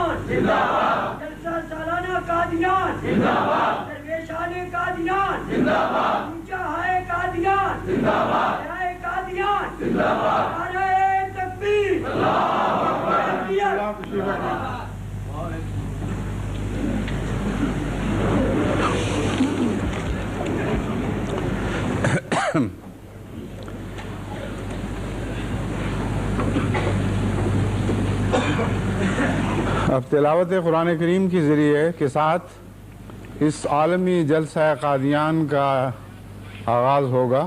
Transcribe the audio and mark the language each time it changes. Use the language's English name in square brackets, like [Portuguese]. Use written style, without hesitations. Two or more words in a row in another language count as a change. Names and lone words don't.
[Urdu] زندہ باد، جلسہ سالانہ قادیان زندہ باد، درویشان قادیان زندہ باد، اونچا ہائے قادیان زندہ باد، ہائے قادیان زندہ باد، نعرہ تکبیر اللہ اکبر۔ اب تلاوت قرآن کریم کے ذریعے کے ساتھ اس عالمی جلسہ قادیان کا آغاز ہوگا۔